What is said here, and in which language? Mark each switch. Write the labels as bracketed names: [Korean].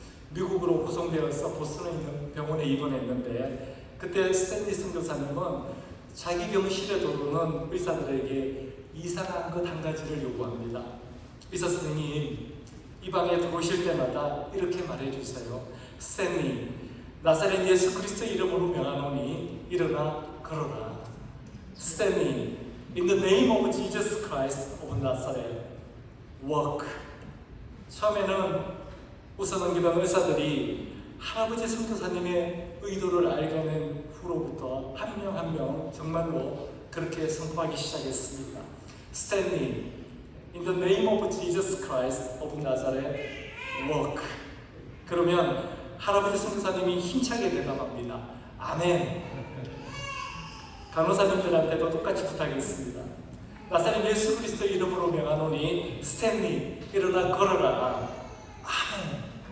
[Korean] 미국으로 후송되어서 보스턴에 있는 병원에 입원했는데 그때 스탠리 선교사님은 자기 병실에 들어오는 의사들에게 이상한 것 한 가지를 요구합니다. 의사 선생님, 이 방에 들어오실 때마다 이렇게 말해주세요. 스탠리, 나사렛 예수 그리스도의 이름으로 명하노니 일어나 걸어라. [English] 스탠리, in the name of Jesus Christ of Nazareth, walk. [Korean] 처음에는 웃어넘기던 의사들이 할아버지 선교사님의 의도를 알게된 후로부터 한 명 한 명 정말로 그렇게 선포하기 시작했습니다. [English] Standing in the name of Jesus Christ of Nazareth, walk. [Korean] 그러면 할아버지 선교사님이 힘차게 대답합니다. 아멘. 간호사님들한테도 똑같이 부탁했습니다. 나사렛 예수 그리스도 이름으로 명하노니 스탠리, 일어나 걸어라. 아멘.